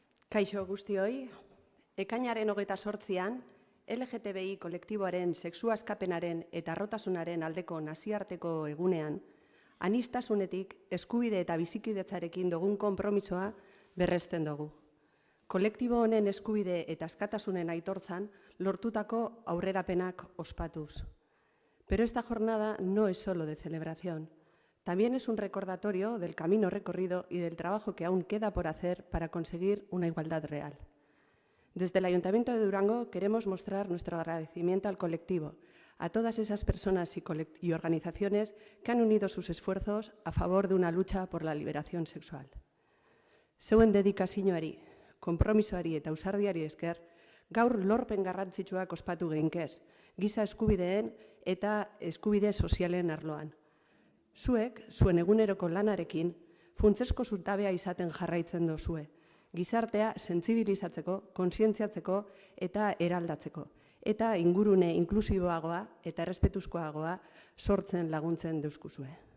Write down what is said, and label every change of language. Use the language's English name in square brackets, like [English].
[Basque] Kaixo guztioi, ekainaren 28an, LGTBI kolektiboaren sexu askapenaren eta arrotasunaren aldeko nazioarteko egunean, aniztasunetik eskubide eta bizikidetzarekin dugun konpromisoa berresten dugu. Kolektibo honen eskubide eta askatasunen aitortzan lortutako aurrerapenak ospatuz. [Spanish] Pero esta jornada no es solo de celebración. También es un recordatorio del camino recorrido y del trabajo que aún queda por hacer para conseguir una igualdad real. Desde el Ayuntamiento de Durango queremos mostrar nuestro agradecimiento al colectivo, a todas esas personas y organizaciones que han unido sus esfuerzos a favor de una lucha por la liberación sexual. [Basque] Zeuen dedikazioari, konpromisoari eta ausardiari esker, gaur lorpen garrantzitsuak ospatu geinkez, giza eskubideen eta eskubide sozialen arloan. Zuek, zuen eguneroko lanarekin, funtsesko zutabea izaten jarraitzen dozue, gizartea sentsibilizatzeko, kontzientziatzeko eta eraldatzeko, eta ingurune inklusiboagoa eta errespetuzkoagoa sortzen laguntzen deuzkuzue.